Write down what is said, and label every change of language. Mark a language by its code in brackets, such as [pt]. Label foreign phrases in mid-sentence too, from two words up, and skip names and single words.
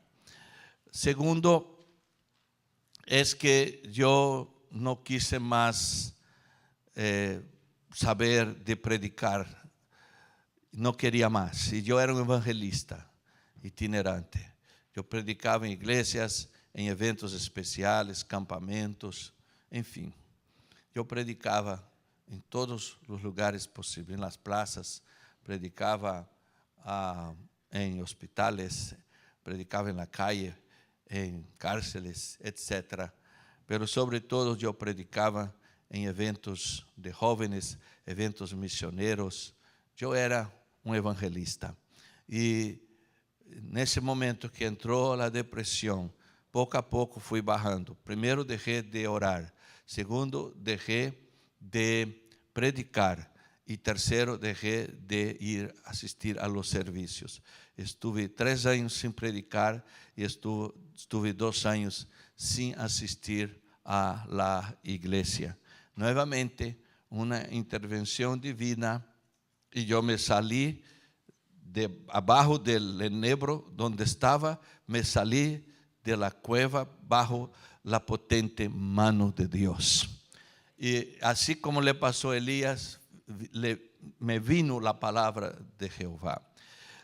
[es] Segundo, es que yo no quise más saber de predicar. No quería más. Y yo era un evangelista itinerante. Yo predicaba en iglesias, en eventos especiales, campamentos, [pt] enfim. Eu predicava em todos os lugares possíveis, nas plazas, predicava em hospitales, predicava na calle, em cárceles, etc. [es] Pero sobre todo [pt] eu predicava em [es] eventos de jóvenes, eventos misioneros. [pt] Eu era um evangelista. E nesse momento que entrou a depressão, pouco a pouco fui barrando. Primeiro, deixei de orar. Segundo, deixei de predicar. E terceiro, deixei de ir assistir [es] a los servicios. [pt] Estuve 3 anos sem predicar e estuve 2 anos sem assistir [es] a la [pt] igreja. Novamente, uma intervenção divina e eu [es] me salí de abajo del enebro donde estaba, me salí de la cueva bajo la potente mano de Dios. Y así como le pasó a Elías, me vino la palabra de Jehová.